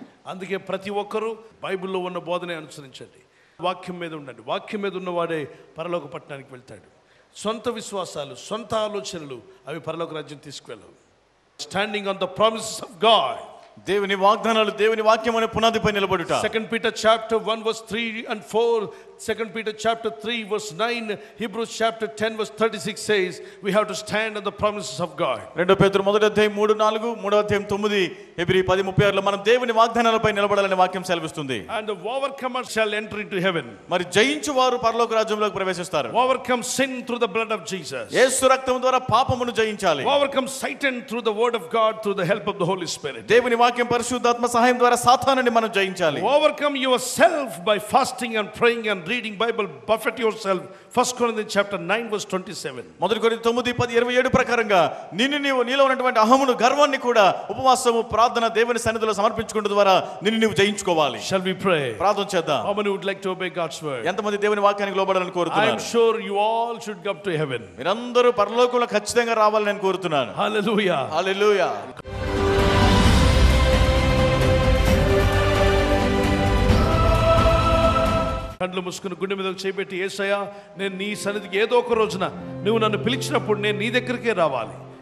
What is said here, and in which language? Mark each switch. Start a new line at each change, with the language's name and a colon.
Telugu: అందుకే ప్రతి ఒక్కరూ బైబిల్లో ఉన్న బోధనే అనుసరించండి. వాక్యం మీద ఉండండి. వాక్యం మీద ఉన్నవాడే పరలోక పట్టణానికి వెళ్తాడు. సొంత విశ్వాసాలు, సొంత ఆలోచనలు అవి పరలోక రాజ్యం తీసుకువెళ్ళవు.
English: standing on the promises of God,
Telugu: దేవుని వాగ్దానాలు, దేవుని వాక్యం అనే పునాదిపై నిలబడుట.
English: 2 Peter chapter 1 verse 3 and 4, 2 Peter chapter 3 verse 9, Hebrews chapter 10 verse 36 says we have to stand on the promises of God.
Telugu: 2 పేతురు 1వ అధ్యాయం 3:4, 3వ అధ్యాయం 9, హెబ్రీ 10:36 మనం దేవుని వాగ్దానాలపై నిలబడాలని వాక్యం సెలవిస్తుంది.
English: And the overcomer shall enter into heaven.
Telugu: మరి జయించు వారు పరలోక రాజ్యంలోకి ప్రవేశిస్తారు.
English: Overcome sin through the blood of Jesus.
Telugu: యేసు రక్తం ద్వారా పాపమును జయించాలి.
English: Overcome Satan through the word of God, through the help of the Holy Spirit.
Telugu: దేవుని వాక్యం పరిశుద్ధాత్మ సహాయం ద్వారా సాతానుని మనం జయించాలి.
English: Overcome yourself by fasting and praying and reading Bible. Buffet yourself. 1 Corinthians chapter 9 verse 27.
Telugu: 1 కొరింథీ 9:10-27 ప్రకారంగా నీలో ఉన్నటువంటి అహమును, గర్వాన్ని కూడా ఉపవాసము, ప్రార్థన, దేవుని సన్నిధిలో సమర్పించుకోవడం ద్వారా నీవు జయించుకోవాలి.
English: Shall we pray?
Telugu: ప్రార్థన చేద్దాం.
English: How many would like to obey God's word?
Telugu: ఎంతమంది దేవుని వాక్యానికి లోబడాలని
English: I
Telugu: కోరుతున్నారు?
English: am sure you all should come to heaven.
Telugu: మీరందరూ పరలోకంలో ఖచ్చితంగా రావాలని నేను కోరుతున్నాను.
English: Hallelujah.
Telugu: హల్లెలూయా. కళ్ళు మూసుకుని గుండె మీద చేపెట్టి, యేసయ్యా నేను నీ సన్నిధికి ఏదో ఒక రోజున నువ్వు నన్ను పిలిచినప్పుడు నేను నీ దగ్గరికే రావాలి.